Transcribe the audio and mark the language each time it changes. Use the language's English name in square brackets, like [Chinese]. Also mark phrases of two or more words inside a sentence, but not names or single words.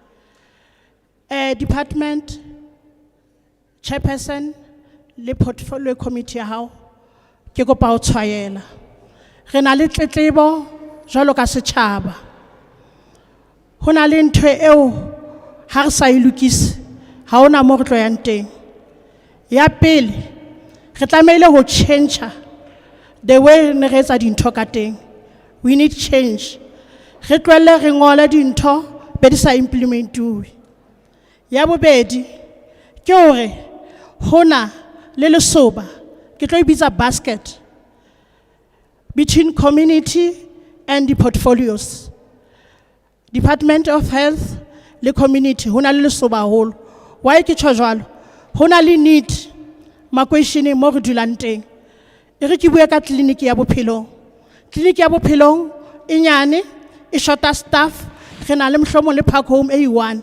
[English] Department chairperson [Southern Sotho] le [English] portfolio committee [Southern Sotho] ya hao ke kopa ho tshwaela. Re na le tletlebo jwalo ka setjhaba. Ho na le ntho eo ha re sa e lokise ha ona mo re tlo yang teng. Ya pele re tlamehile ho [English] change the way [Southern Sotho] ne re etsa dintho ka teng. [English] We need change. [Southern Sotho] Re tlohelle re ngole dintho be di sa implementuwe. Ya bobedi ke hore hona le lesoba ke tlo e bitsa basket [English] between community and the portfolios. [Southern Sotho] Department of Health le community hona le lesoba haholo. Why ke tjho jwalo? Hona le need makweisheneng mo re dulang teng. E re ke bua ka clinic ya Bophelong. Clinic ya Bophelong e nyane, e shorta staff, re na le mhlomo le park home e one.